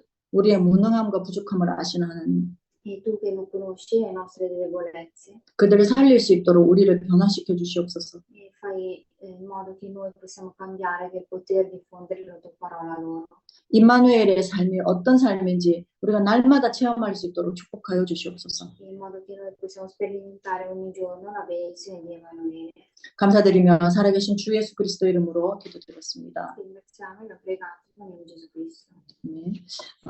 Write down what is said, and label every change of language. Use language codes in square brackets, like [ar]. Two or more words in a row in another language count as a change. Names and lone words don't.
[ko] 우리의 무능함과 부족함을 아시는 하나님. [it] E tu che non conosci le nostre debolezze [ko] 그들을 살릴 수 있도록 우리를 변화시켜 주시옵소서. [it] e fai in modo che noi possiamo cambiare per poter diffondere la tua parola loro. [ko] 임마누엘의 삶이 어떤 삶인지 우리가 날마다 체험할 수 있도록 축복하여 주시옵소서. [it] In modo che noi possiamo sperimentare ogni giorno la benedizione di Emanuele. [ko] 감사드리며 살아계신 주 예수 그리스도 이름으로 기도드렸습니다. [it] Ringraziamo e la pregato nel nome di Gesù Cristo. [ko] 네.